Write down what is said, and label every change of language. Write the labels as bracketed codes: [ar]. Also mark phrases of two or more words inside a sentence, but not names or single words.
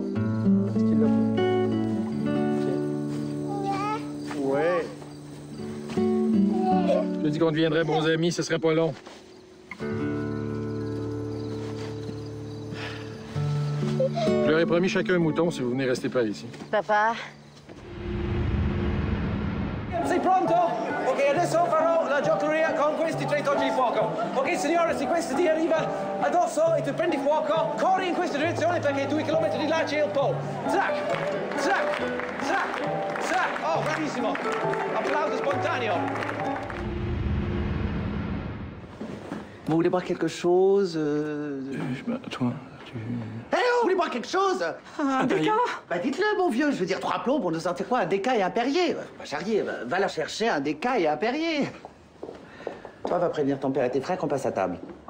[fr] Est-ce qu'il le fait? Ouais. Je te dis qu'on deviendrait bons amis, ce serait pas long. Je leur ai promis chacun un mouton si vous venez rester par ici. [it] Papà. Sei pronto? Ok, adesso farò la giocheria con questi 3 tocchi di fuoco. Ok, signore, se questo ti arriva addosso e tu prendi fuoco, corri in questa direzione perché 2 chilometri di là c'è il Po. Zac, zac, zac, zac. Oh, bravissimo. Applauso spontaneo. [fr] Vous voulez boire quelque chose Toi, Eh, vous voulez boire quelque chose? Un déca? Bah dites-le, mon vieux, je veux dire 3 plombs pour nous sortir quoi? Un déca et un Perrier. Bah, Charrier, va la chercher un déca et un Perrier. Toi, va prévenir ton père et tes frères qu'on passe à table.